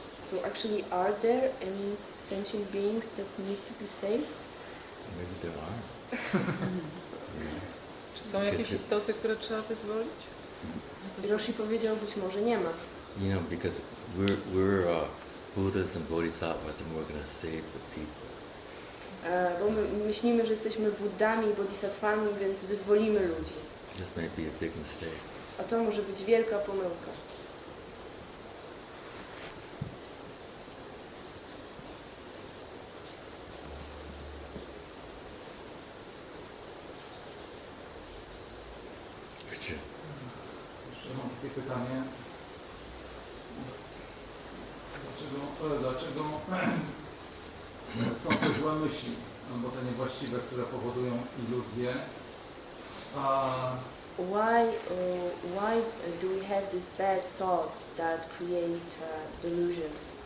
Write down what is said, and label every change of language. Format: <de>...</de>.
<en>So actually, are there any sentient beings that need to be saved? Maybe there are.</en> <pl>Czy są jakieś istoty, które trzeba wyzwolić? Roshi powiedział, być może nie ma.</pl> <en>You know, because we're Buddhas and Bodhisattvas, and we're going to save the people.</en> <pl>Bo my myślimy, że jesteśmy Buddami i Bodhisattvami, więc wyzwolimy ludzi.</pl> <en>This may be a big mistake.</en> <pl>A to może być wielka pomyłka. Jeszcze mam takie pytanie. dlaczego są te złe myśli, albo te niewłaściwe, które powodują iluzje.</pl> <en>Why do we have these bad thoughts that create delusions?</en>